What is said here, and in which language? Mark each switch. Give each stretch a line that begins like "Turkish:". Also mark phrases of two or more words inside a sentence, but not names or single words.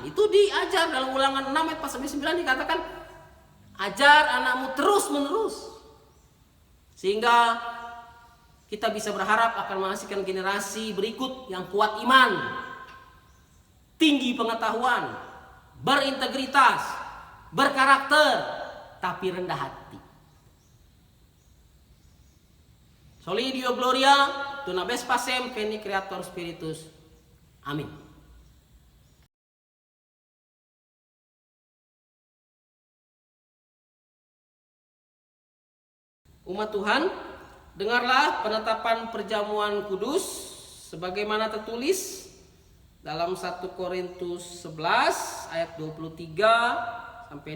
Indonesian: Itu diajar dalam Ulangan 6 ayat 4-9 dikatakan, ajar anakmu terus menerus, sehingga kita bisa berharap akan menghasilkan generasi berikut yang kuat iman, tinggi pengetahuan, berintegritas, berkarakter, tapi rendah hati.
Latin: Soli Deo Gloria, Tuna Ves Pacem, Veni Creator Spiritus.
Indonesian: Amin. Umat Tuhan, dengarlah penetapan perjamuan kudus sebagaimana tertulis dalam 1 Korintus 11 ayat 23 sampai